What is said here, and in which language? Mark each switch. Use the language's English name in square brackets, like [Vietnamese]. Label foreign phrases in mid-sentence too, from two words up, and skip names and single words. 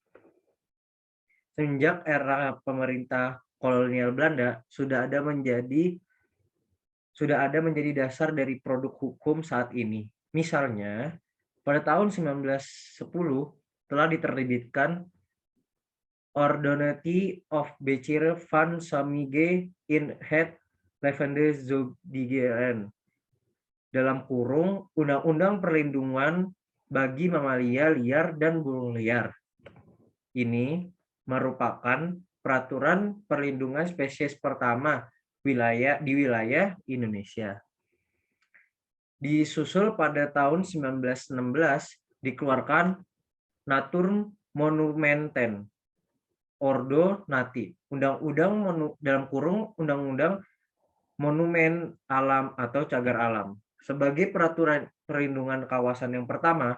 [Indonesian] Sejak era pemerintah kolonial Belanda sudah ada menjadi dasar dari produk hukum saat ini. Misalnya, pada tahun 1910 telah diterbitkan Ordonnance of Becher van Samige in het Levende Zoogdieren dalam kurung Undang-Undang Perlindungan bagi Mamalia Liar dan Burung Liar. Ini merupakan peraturan perlindungan spesies pertama di wilayah Indonesia. Disusul pada tahun 1916 dikeluarkan Natur Monumenten Ordo Nati, Undang-Undang dalam kurung Undang-Undang Monumen Alam atau Cagar Alam sebagai peraturan perlindungan kawasan yang pertama.